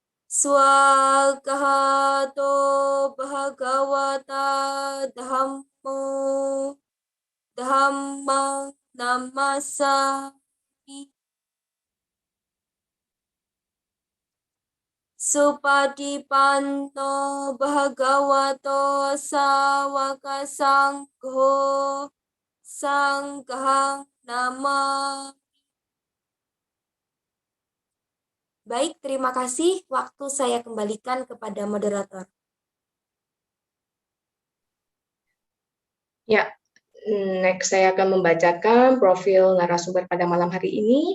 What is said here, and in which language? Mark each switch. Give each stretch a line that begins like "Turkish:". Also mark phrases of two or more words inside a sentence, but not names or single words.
Pali: Swagato Bhagavata Dhammo Dhammang Namasami. Supadipanno Bhagavato Sawaka Sangho Sanghang Nama.
Indonesian: Baik, terima kasih. Waktu saya kembalikan kepada moderator. Ya, next saya akan membacakan profil narasumber pada malam hari ini.